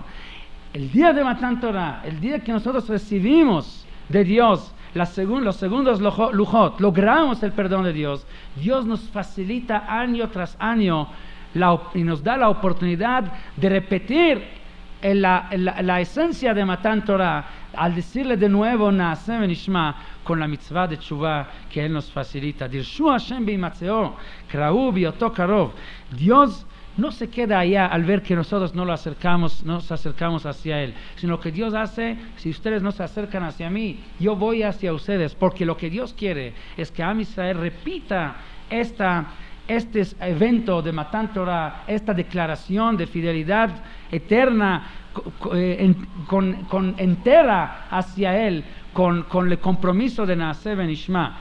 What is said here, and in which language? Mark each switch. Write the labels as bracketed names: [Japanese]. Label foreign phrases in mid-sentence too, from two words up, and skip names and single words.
[Spanish] El día de Matan Torah, el día que nosotros recibimos de Dios los segundos lujot, logramos el perdón de Dios, Dios nos facilita año tras año y nos da la oportunidad de repetir la esencia de Matan Torah, al decirle de nuevo [Hebrew] נעשה ונשמע, [Spanish] con la mitzvah de Tshuvah que Él nos facilita. [Hebrew] דרשו השם בהמצאו קראו בהיותו קרוב. [Spanish] Dios no se queda allá al ver que nosotros nos acercamos hacia Él, sino que Dios hace, si ustedes no se acercan hacia mí, yo voy hacia ustedes, porque lo que Dios quiere es que Am Israel repita este evento de Matan Torah, esta declaración de fidelidad eterna, entera hacia Él, con el compromiso de [Hebrew] נעשה ונשמע.